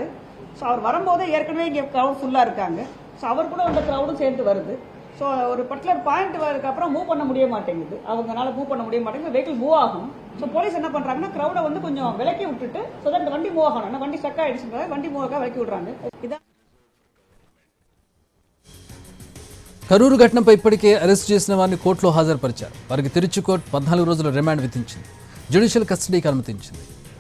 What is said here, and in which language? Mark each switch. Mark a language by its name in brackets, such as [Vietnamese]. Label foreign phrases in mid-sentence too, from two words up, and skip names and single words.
[Tamil] ஸோ அவர் வரும்போதே ஏற்கனவே இங்கே க்ரௌட் ஃபுல்லாக இருக்காங்க. ஸோ அவர் கூட அந்த க்ரௌடும் சேர்ந்து வருது. ஸோ ஒரு [English] particular point [Tamil] வரதுக்கு அப்புறம் மூவ் பண்ண முடிய மாட்டேங்குது, அவங்களால மூவ் பண்ண முடிய மாட்டேங்குது, வெஹிக்கிள் மூவ் ஆகும். ஸோ போலீஸ் என்ன பண்றாங்கன்னா கிரௌடை வந்து கொஞ்சம் விலக்கி விட்டுட்டு [English] so that [Tamil] வண்டி மூவ் ஆகணும். ஏன்னா வண்டி ஸ்டக் ஆயிடுச்சுன்றத வண்டி மூவ் ஆக விலக்கி விடுறாங்க. இதான் [Telugu] కరూరు ఘటనపై ఇప్పటికే అరెస్ట్ చేసిన వారిని కోర్టులో హాజరుపరిచారు. వారికి తిరుచి కోర్టు 14 రోజుల రిమాండ్ విధించింది. [English] judicial custody [Telugu] అనుమతించింది.